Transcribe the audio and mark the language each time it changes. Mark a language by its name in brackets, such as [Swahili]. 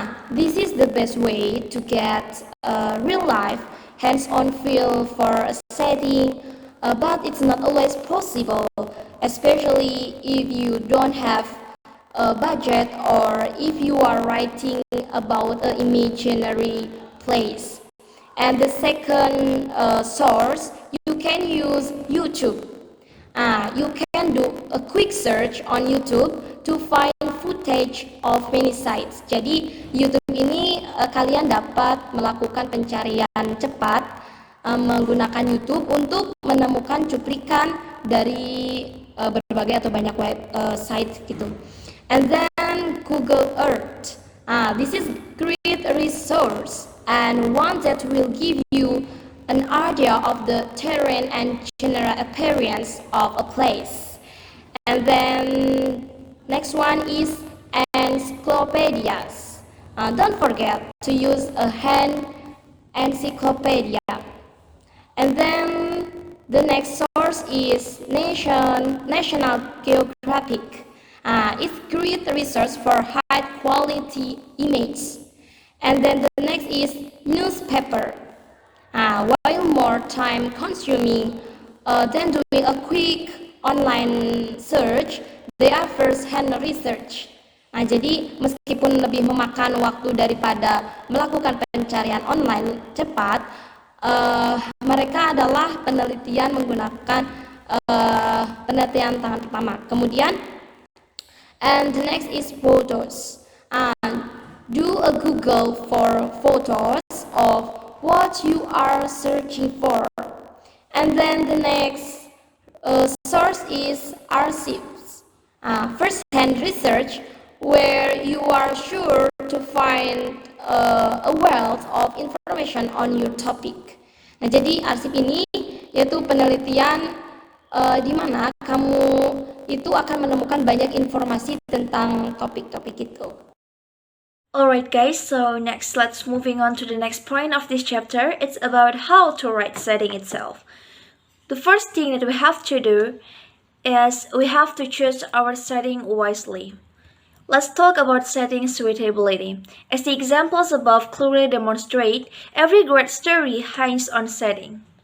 [English] This is the best way to get a real life, hands-on feel for a setting, but it's not always possible, especially if you don't have a budget or if you are writing about an imaginary place. And the second source, you can use YouTube. You can do a quick search on YouTube to find footage of many sites. [Indonesian] Jadi YouTube ini kalian dapat melakukan pencarian cepat menggunakan YouTube untuk menemukan cuplikan dari berbagai atau banyak website gitu. [English] And then Google Earth. This is great resource and one that will give you an idea of the terrain and general appearance of a place. And then next one is encyclopedias. Don't forget to use a hand encyclopedia. And then the next source is National Geographic. It's great research for high quality images. And then the next is newspaper. While more time consuming than doing a quick online search, they are first hand research. [Indonesian] Jadi meskipun lebih memakan waktu daripada melakukan pencarian online cepat, mereka adalah penelitian menggunakan penelitian tangan pertama. Kemudian, [English] and the next is photos. Do a Google for photos of what you are searching for. And then the next source is archives. First-hand research where you are sure to find a wealth of information on your topic. [Indonesian] Nah, jadi arsip ini yaitu penelitian di mana kamu itu akan menemukan banyak informasi tentang topik-topik itu. [English] Alright guys, so next let's moving on to the next point of this chapter. It's about how to write setting itself. The first thing that we have to do is we have to choose our setting wisely. Let's talk about setting suitability. As the examples above clearly demonstrate, every great story hangs on setting.